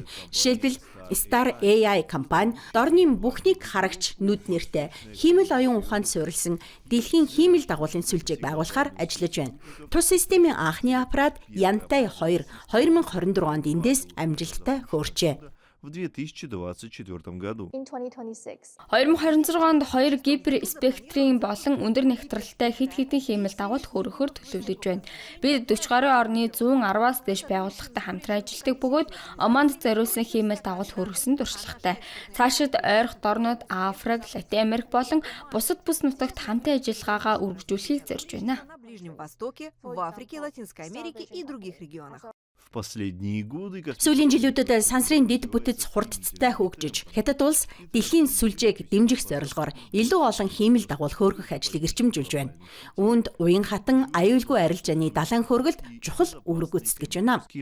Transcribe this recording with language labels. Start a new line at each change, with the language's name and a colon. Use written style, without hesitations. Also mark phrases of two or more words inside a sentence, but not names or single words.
Mongolian: Жишээлбэл Star AI компани дорны бүхнийг харагч нүд нэртэй хиймэл оюун ухаанд суурилсан дэлхийн хиймэл дагуулын сүлжээг байгуулахаар ажиллаж байна. Тус системийн анхны аппарат Yantai 2 2024 онд эндээс амжилттай хөөрчээ.
Russian: В 2024 году.
Mongolian: 2026 онд 2 гиперспектрийн болон өндөр нягтралтай хэд хэдэн хиймэл дагуул хөөрөхөөр төлөвлөж байна. Бид 40 гаруй орны 110-аас дээш байгууллагатай хамтран ажилладаг бөгөөд Омонд зориулсан хиймэл дагуул хөөргөсөн туршлагатай. Цаашид ойрох дорнод Африк, Латин Америк болон бусад бүс нутагт хамтын ажиллагаагаа үргэлжлүүлэхийг зорж байна.
Russian: На Ближнем Востоке, в Африке, Латинской Америке и других регионах.
Mongolian: Сүүлийн жилүүдэд сансрын дэд бүтэц хурдцтай хөгжиж, Хятад улс дэлхийн сүлжээг дэмжих зорилгоор илүү олон хиймэл дагуул хөөргөх ажлыг эрчимжүүлж байна. Үүнд уян хатан аюулгүй арилжааны далайн хөөргөлт чухал үүрэг гүйцэтгэж байна.